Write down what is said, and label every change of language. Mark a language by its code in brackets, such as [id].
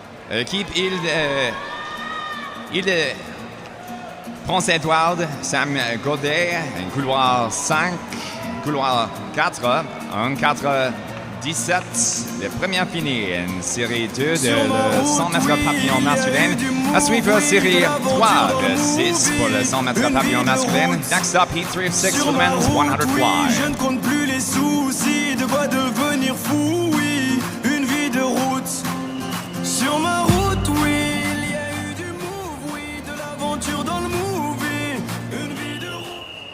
[fr] Équipe Île de Prince-Édouard, Sam Godet, couloir 5, couloir 4, 1:4.17, le premier fini, une série 2 de 100 mètres papillon masculin. À suivre, série 3 de 6 pour le 100 mètres papillon masculin. [en] Next up, heat 3 of 6 for the men's 100 fly. [fr] Je ne compte plus les soucis, de quoi devenir fou, oui, une vie de route. Sur ma route, oui, il y a eu du move, oui, de l'aventure dans le movie, une vie de route.